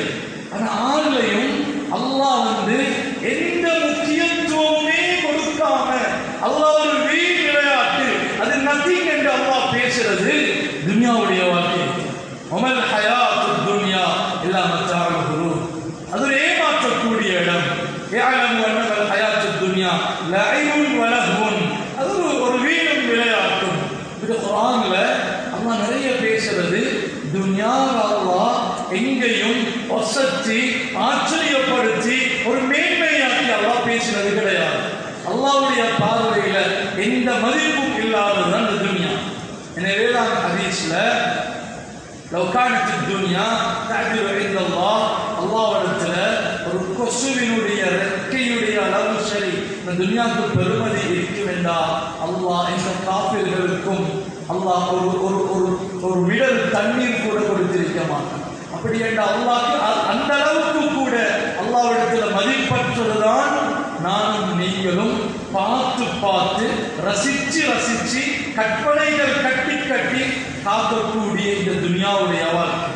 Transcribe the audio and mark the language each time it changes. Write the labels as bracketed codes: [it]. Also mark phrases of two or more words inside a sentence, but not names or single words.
[ta] ஆனா 6லையும் அல்லாஹ் எந்த முக்கியத்துவமே கொடுக்காம அல்லாஹ் ஒரு வீண் விளையாட்டு, அது நதிங் என்று அல்லாஹ் பேசுறது துன்யாவுடைய வாழ்க்கை. [ar] وما الحياة الدنيا إلا متاع الغرور. [ta] அது ஒரு ஏமாற்றக்கூடிய இடம். [ar] يعلم أن الحياة الدنيا لعب ولهو. [ta] அது ஒரு வீணும் விளையாட்டும். இது குர்ஆன்ல அல்லாஹ் நிறைய பேசுறது. துன்யாவை அல்லாஹ் எங்கேயும் ஒசத்தி ஆச்சரியப்படுத்தி ஒரு மேன்மையாக்கி அல்லாஹ் பேசினது கிடையாது. அல்லாஹ்வுடைய பார்வையில எந்த மதிப்பும் இல்லாததுதான் இந்த துன்யா. எனவே தான் ஹதீஸ்ல [ar] لو كانت الدنيا تعدل عند الله [ta] அல்லாஹ்விடத்துல ஒரு கொசுவினுடைய ரெக்கையுடைய அளவு சரி இந்த துன்யாவுக்கு பெருமதி இருக்க வேண்டாம். அல்லாஹ் இந்த காஃபிர்களுக்கும் அல்லாஹ் ஒரு மிடல் தண்ணீர் கூட கொடுத்திருக்க மாட்டான். அப்படி என்றால் அல்லாஹ்க்கு அந்த அளவுக்கு கூட அல்லாஹ்விடத்துல மதிப்பற்றதுதான் நானும் நீங்களும் பார்த்து பார்த்து ரசிச்சு ரசிச்சு கற்பனைகள் கட்டி கட்டி காக்கக்கூடிய இந்த துன்யாவுடைய வாழ்க்கை.